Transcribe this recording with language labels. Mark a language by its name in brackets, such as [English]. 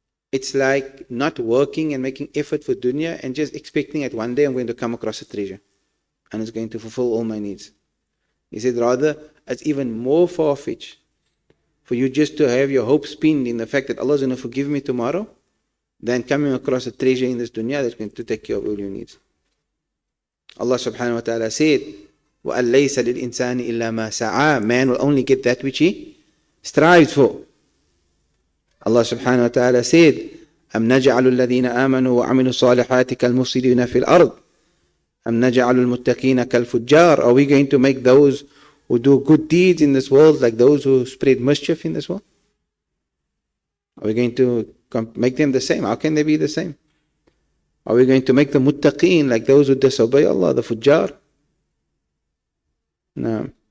[English] It's like not working and making effort for dunya and just expecting that one day I'm going to come across a treasure and it's going to fulfill all my needs. He said rather, it's even more far-fetched for you just to have your hopes pinned in the fact that Allah is going to forgive me tomorrow than coming across a treasure in this dunya that's going to take care of all your needs. Allah subhanahu wa ta'ala said, [Arabic] وَأَن لَيْسَ لِلْإِنسَانِ إِلَّا مَا سَعَى. [English] Man will only get that which he strives for. Allah subhanahu wa ta'ala said, [Arabic] أَمْ نَجْعَلُ الَّذِينَ آمَنُوا وَعَمِلُوا الصَّالِحَاتِ كَالْمُفْسِدِينَ فِي الْأَرْضِ أَمْ نَجْعَلُ الْمُتَّقِينَ كَالْفُجَّارِ. [English] Are we going to make those who do good deeds in this world like those who spread mischief in this world? Are we going to make them the same? How can they be the same? Are we going to make the muttaqeen like those who disobey Allah, the fujjar? No.